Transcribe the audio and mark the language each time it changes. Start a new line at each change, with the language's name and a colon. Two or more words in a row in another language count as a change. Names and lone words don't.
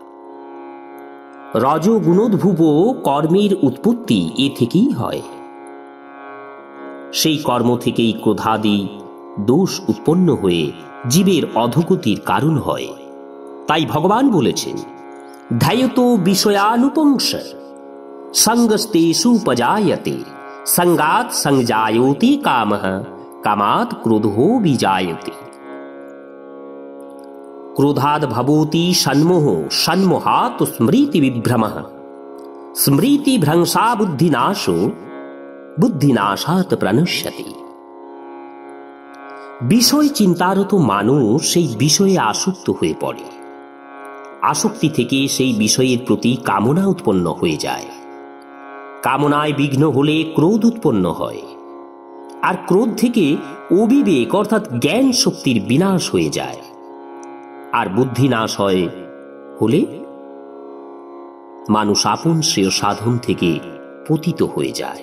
Bangla: রজগুণোদ্ভূত কর্মের উৎপত্তি এ থেকেই হয়। সেই কর্ম থেকেই ক্রোধাদি দোষ উৎপন্ন হয়ে জীবের অধোগতির কারণ হয়। তাই ভগবান বলেছেন,
Sanskrit: ध्यायतो विषयानुपंस संगस्तेषुपजायते संगात संजायोति कामः कामात् क्रोधो विजायते। क्रोधाद् भवति षण्मोहो षण्मोहात् स्मृति विभ्रमः स्मृति भ्रंशा बुद्धिनाशो बुद्धिनाशात् प्रणश्यति।
Bangla: বিষয় চিন্তারত মানুষ সেই বিষয়ে আসক্ত হয়ে পড়ে। আসক্তি থেকে সেই বিষয়ের প্রতি কামনা উৎপন্ন হয়ে যায়। কামনায় বিঘ্ন হলে ক্রোধ উৎপন্ন হয়, আর ক্রোধ থেকে অবিবেক অর্থাৎ জ্ঞান শক্তির বিনাশ হয়ে যায়, আর বুদ্ধি নাশ হলে মানুষ আপন শ্রেয় সাধন থেকে পতিত হয়ে যায়।